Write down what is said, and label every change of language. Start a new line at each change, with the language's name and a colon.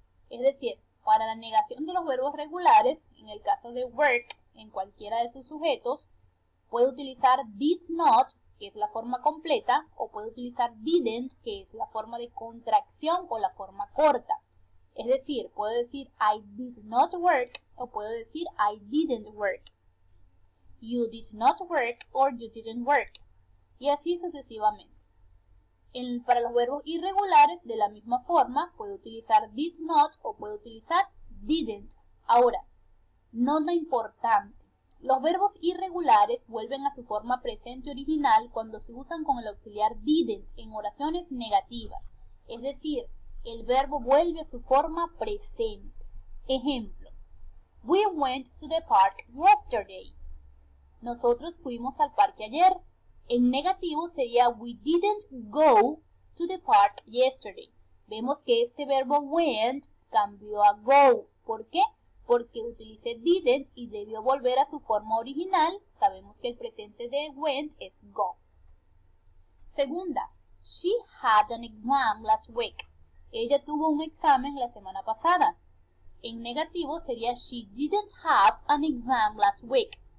Spanish: Es decir, para la negación de los verbos regulares, en el caso de work, en cualquiera de sus sujetos, puede utilizar did not, que es la forma completa, o puede utilizar didn't, que es la forma de contracción o la forma corta. Es decir, puedo decir
English: I did not work
Spanish: o puedo decir
English: I didn't work. You did not work or you didn't work.
Spanish: Y así sucesivamente. Para los verbos irregulares, de la misma forma, puedo utilizar did not o puedo utilizar didn't. Ahora, nota importante. Los verbos irregulares vuelven a su forma presente original cuando se usan con el auxiliar didn't en oraciones negativas. Es decir, el verbo vuelve a su forma presente. Ejemplo,
English: We went to the park yesterday.
Spanish: Nosotros fuimos al parque ayer. En negativo sería
English: we didn't go to the park yesterday.
Spanish: Vemos que este verbo went cambió a go. ¿Por qué? Porque utilicé didn't y debió volver a su forma original. Sabemos que el presente de went es go. Segunda,
English: she had an exam last week.
Spanish: Ella tuvo un examen la semana pasada. En negativo sería
English: she didn't have an exam last week.